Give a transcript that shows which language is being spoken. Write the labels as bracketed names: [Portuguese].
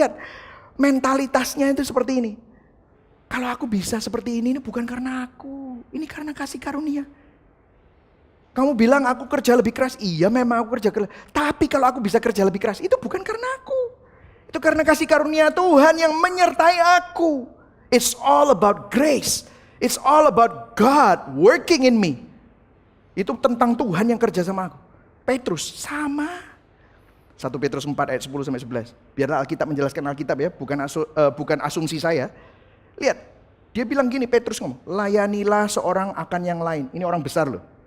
[Indonesian] Lihat, mentalitasnya itu seperti ini. Kalau aku bisa seperti ini bukan karena aku. Ini karena kasih karunia. Kamu bilang aku kerja lebih keras. Iya memang aku kerja keras. Tapi kalau aku bisa kerja lebih keras, itu bukan karena aku. Itu karena kasih karunia Tuhan yang menyertai aku. [English] It's all about grace. It's all about God working in me. [Indonesian] Itu tentang Tuhan yang kerja sama aku. Petrus sama. 1 Petrus 4 ayat 10-11. Biarlah Alkitab menjelaskan Alkitab ya. Bukan asumsi saya. Lihat. Dia bilang gini, Petrus ngomong. Layanilah seorang akan yang lain. Ini orang besar loh.